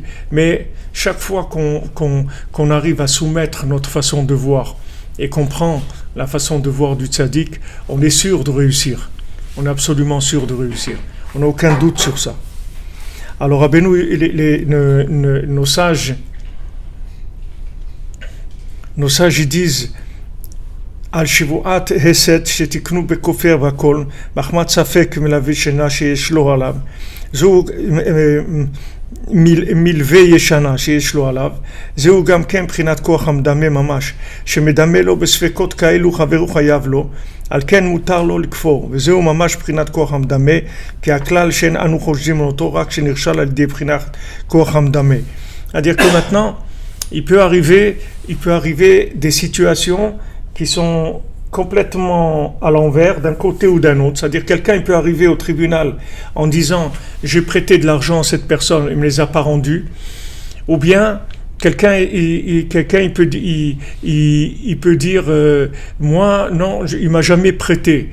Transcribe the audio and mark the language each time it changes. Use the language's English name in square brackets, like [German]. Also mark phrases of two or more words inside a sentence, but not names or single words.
[French] Mais chaque fois qu'on arrive à soumettre notre façon de voir et qu'on prend la façon de voir du tzaddik, on est sûr de réussir. On est absolument sûr de réussir. On n'a aucun doute sur ça. Alors, Rabbeinu, nos sages, ils disent [Hebrew] על שבועת היסת שתיקנו בכופר בכל מחמת ספק מלווה ישנה שיש לו עליו זו מלווה ישנה שיש לו עליו, זהו גם כן בחינת כוח המדמה ממש, שמדמה לו בספקות כאלו חברו חייב לו, על כן מותר לו לכפור, וזהו ממש בחינת כוח המדמה, כי הכלל שאין אנו חושבים אותו רק שנרשל על ידי בחינת כוח המדמה. [French] C'est-à-dire que maintenant, il peut arriver des situations qui sont complètement à l'envers d'un côté ou d'un autre. C'est-à-dire quelqu'un il peut arriver au tribunal en disant j'ai prêté de l'argent à cette personne, il ne me les a pas rendus, ou bien quelqu'un il peut dire moi non, il m'a jamais prêté.